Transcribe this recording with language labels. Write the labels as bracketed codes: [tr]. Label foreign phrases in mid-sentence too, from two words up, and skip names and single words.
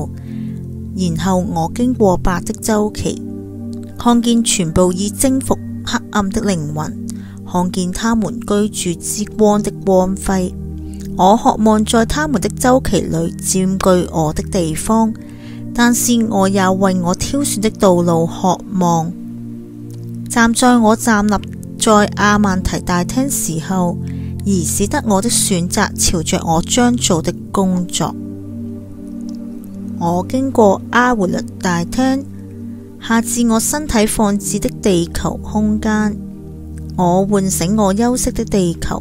[zh] 然後我經過白的週期，看見全部已征服黑暗的靈魂，看見他們居住之光的光輝。我渴望在他們的週期裏佔據我的地方，但是我也為我挑選的道路渴望。站在我站立在阿曼提大廳時候，而使得我的選擇朝着我將做的工作。我經過阿活勒大廳，下至我身體放置的地球空間。我喚醒我休息的地球。